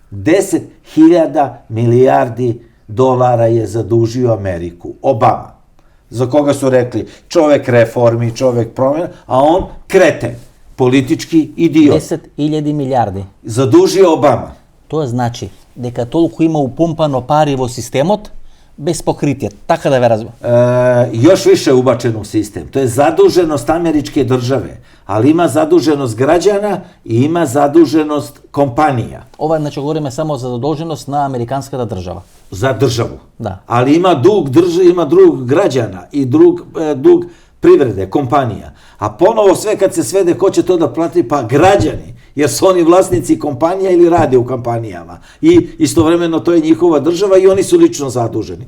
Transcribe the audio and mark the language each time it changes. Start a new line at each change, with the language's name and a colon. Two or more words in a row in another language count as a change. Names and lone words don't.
Serbian: 10.000 milijardi dolara je zadužio Ameriku. Obama. Za koga su rekli čovek reformi, čovek promjena, a on kreten. Politički idiot. 10.000 milijardi. Zadužio Obama. To znači
Macedonian: дека толку има упумпано пари во системот без покритие. Така да ве разбирам.
Serbian: Još više ubačeno u sistem. To je zaduženost američke države, ali ima zaduženost građana i ima zaduženost kompanija.
Macedonian: Ова, значи, говориме само за задолженост на американската држава.
Serbian: За државу. Да. Ali ima dug građana i dug privrede, kompanija. A ponovo sve kad se svede, ko će to da plati? Pa građani, jer su oni vlasnici kompanija ili rade u kompanijama. I istovremeno to je njihova država i oni su lično zaduženi.